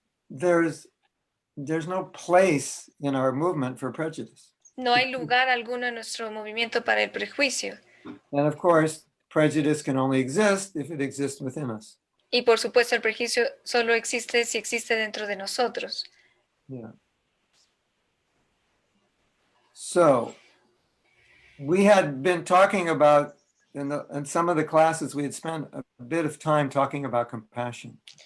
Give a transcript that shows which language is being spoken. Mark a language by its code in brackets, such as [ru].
[en] there's no place in our movement for prejudice. [es] No hay lugar alguno en nuestro movimiento para el prejuicio. [en] And of course, prejudice can only exist if it exists within us. [es] Y por supuesto, el prejuicio solo existe si existe dentro de nosotros. Yeah. [en] So, we had been talking about, in some of the classes, we had spent a bit of time talking about compassion.